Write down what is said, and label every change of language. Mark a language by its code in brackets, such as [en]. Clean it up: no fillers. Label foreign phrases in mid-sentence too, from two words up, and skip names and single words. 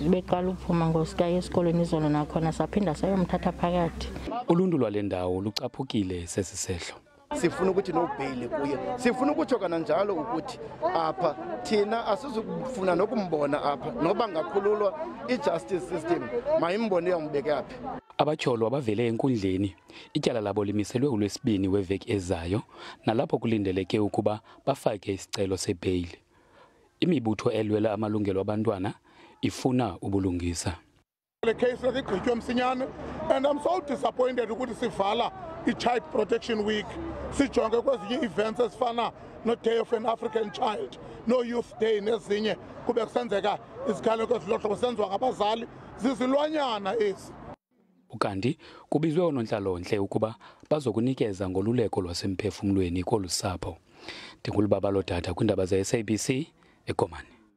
[xh] Beqala uphuma ngosikayo esikolweni izolo nakhona saphinda sayomthatha phakathi. Uluntu lwale ndawo lucaphukile sesi sehlo. Sifuna ukuthi nobhayili kuye. Sifuna ukutsho kananjalo ukuthi apha thina asizukufuna nokumbona apha noba ngakhululwa i-justice system mayimbone yombeke apha. Abatyholwa bavele enkundleni. Ityala labo limiselwe uLwesibini weveki ezayo nalapho kulindeleke ukuba bafake isicelo sebheyili. Imibutho elwela amalungelo abantwana ifuna ubulungisa. Le case igqitywe msinyane [en] and I'm so disappointed [xh] ukuthi sivala i-Child Protection Week. Sijonge kwezinye events ezifana no-Day of an African Child, no-Youth Day nezinye kube kusenzeka iziganeko ezilotshwa kusenziwa ngabazali zizilwanyana ezi. Ukanti kubizwe oonontlalontle ukuba bazokunikeza ngoluleko lwasemphefumlweni kolu sapho. NdinguLubabalo Dada kwiindaba ze-SABC eKomani.